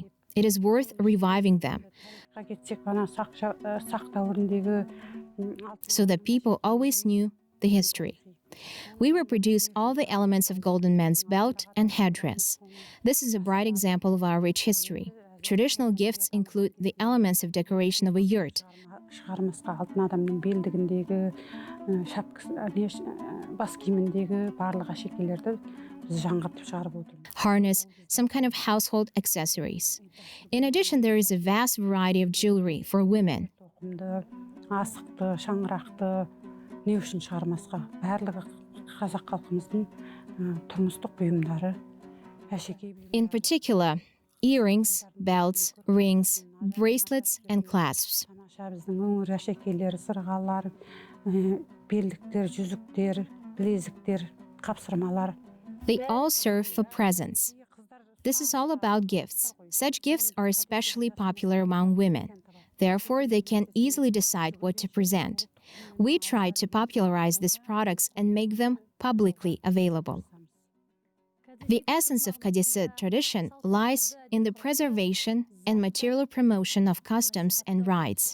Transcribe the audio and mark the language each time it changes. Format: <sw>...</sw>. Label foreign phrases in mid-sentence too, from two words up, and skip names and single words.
<en>It is worth reviving them, so that people always knew the history. We reproduce all the elements of Golden Man's belt and headdress. This is a bright example of our rich history. Traditional gifts include the elements of decoration of a yurt.</en> <kk>Шығармасқа алтын адамның белдігіндегі, бас киіміндегі барлық әшекейлерді біз жаңғыртып шығарып отырмыз.</kk> <en>Harness, some kind of household accessories. In addition, there is a vast variety of jewelry for women.</en> <kk>Тоқымды, асықты, шаңырақты не үшін шығармасқа? Барлығы қазақ халқымыздың тұрмыстық бұйымдары, әшекей.</kk> <en>In particular, earrings, belts, rings, bracelets, and clasps.</en> <kk>Біздің өңір әшекейлері, сырғалар, белдіктер, жүзіктер, білезіктер, қапсырмалар.</kk> <en>They all serve for presents. This is all about gifts. Such gifts are especially popular among women. Therefore, they can easily decide what to present. We try to popularize these products and make them publicly available. The essence of Kadisi tradition lies in the preservation and material promotion of customs and rites.</en>